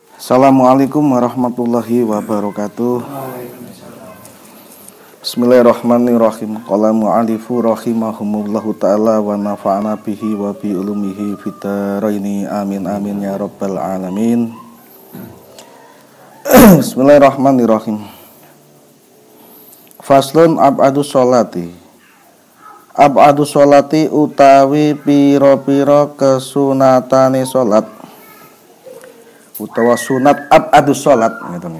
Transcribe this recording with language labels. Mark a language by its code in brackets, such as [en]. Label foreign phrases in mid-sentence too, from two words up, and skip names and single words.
[ar] السلام عليكم ورحمة الله وبركاته. بسم الله الرحمن الرحيم. قال المؤلف رحمهم الله تعالى ونفعنا به وبعلومه في الدارين آمين آمين يا رب العالمين. بسم الله الرحمن الرحيم. فصل أبعاض الصلاة. أبعاض الصلاة [jv] utawi piro-piro kesunatane sholat, utawa sunat [ar] أبعاض الصلاة [jv] gitu nggih.